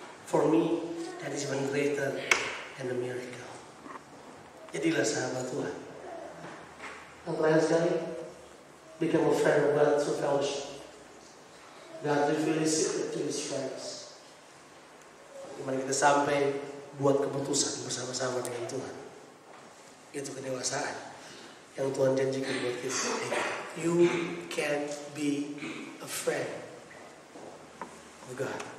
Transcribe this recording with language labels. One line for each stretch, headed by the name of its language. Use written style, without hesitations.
English: For me, that is even greater than a miracle.
Indonesian: Jadilah sahabat Tuhan. Yang terakhir sekali,
English: become a friend of God through fellowship. God reveals His secret to His friends.
Indonesian: Dimana kita sampai buat keputusan bersama-sama dengan Tuhan. Itu kedewasaan yang Tuhan janjikan buat kita.
English: You can be a friend of God.